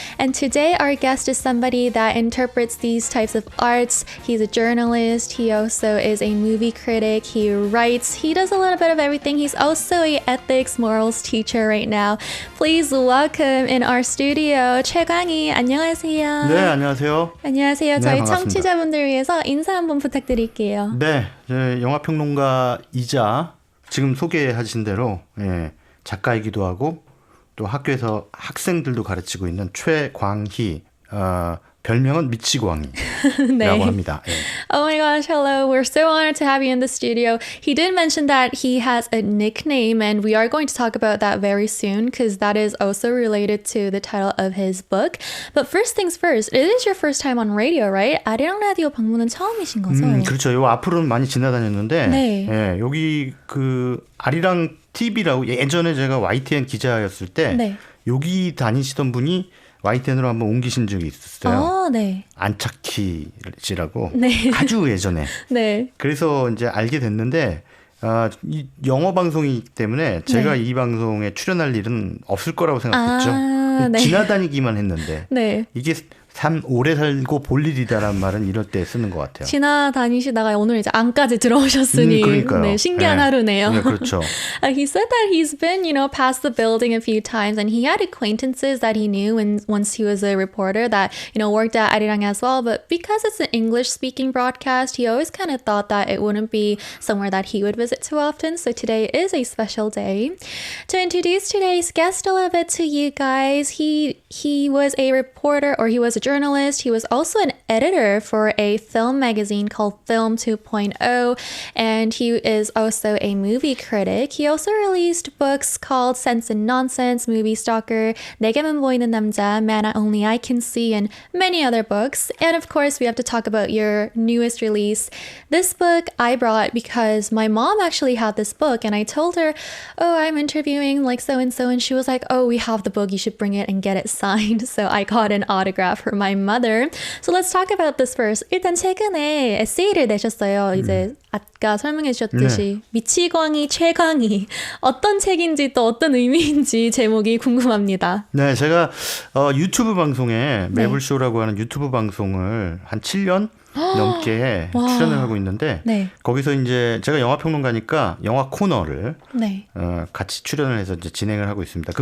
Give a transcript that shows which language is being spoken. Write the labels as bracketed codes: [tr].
[en] And today our guest is somebody that interprets these types of arts. He's a journalist. He also is a movie critic. He writes. He does a little bit of everything. He's also a ethics, morals teacher right now. Please welcome in our studio 최광희. [ko] 안녕하세요. 네, 안녕하세요. 안녕하세요. 네, 저희 반갑습니다. 청취자분들 위해서 인사 한번 부탁드릴게요. 네, 영화평론가이자 지금 소개하신 대로 작가이기도 하고 또 학교에서 학생들도 가르치고 있는 최광희, 별명은 미치광이라고 합니다. 예. [en] Oh my gosh, hello. We're so honored to have you in the studio. He did mention that he has a nickname, and we are going to talk about that very soon because that is also related to the title of his book. But first things first, it is your first time on radio, right? [ko] 아리랑 라디오 방문은 처음이신 거죠? 그렇죠. 요 앞으로는 많이 지나다녔는데 네. 예, 여기 그 아리랑 TV라고 예전에 제가 YTN 기자였을 때 네. 여기 다니시던 분이 YTN으로 한번 옮기신 적이 있었어요. 네. 안착희 씨라고 네. 아주 예전에. 네. 그래서 이제 알게 됐는데 이 영어 방송이기 때문에 제가 이 방송에 출연할 일은 없을 거라고 생각했죠. 네. 지나다니기만 했는데 네. 이게 참 오래 살고 볼 일이다라는 말은 이럴 때 쓰는 것 같아요. 지나다니시다가 오늘 이제 안까지 들어오셨으니 그러니까요. 네, 신기한 하루네요. 네, 그렇죠. [en] He said that he's been, past the building a few times, and he had acquaintances that he knew once he was a reporter that, worked at Arirang as well. But because it's an English-speaking broadcast, he always kind of thought that it wouldn't be somewhere that he would visit too often. So today is a special day. To introduce today's guest a little bit to you guys, he was a reporter, or he was a journalist. He was also an editor for a film magazine called Film 2.0, and he is also a movie critic. He also released books called Sense and Nonsense, Movie Stalker, 내게만 보이는 남자, Man Only I Can See, and many other books. And of course, we have to talk about your newest release. This book I brought because my mom actually had this book, and I told her, oh, I'm interviewing like so-and-so, and she was like, oh, we have the book, you should bring it and get it signed. So I got an autograph for my mother. So let's talk about this first. [ko] 일단 최근에 에세이를 내셨어요. 이제 아까 설명해 주셨듯이 미치광이 최광희 어떤 책인지 또 어떤 의미인지 제목이 궁금합니다. 네, 제가 유튜브 방송에 매블쇼라고 하는 유튜브 방송을 한 7년 넘게 출연을 하고 있는데 거기서 이제 제가 영화 평론가니까 영화 코너를 같이 출연을 해서 이제 진행을 하고 있습니다.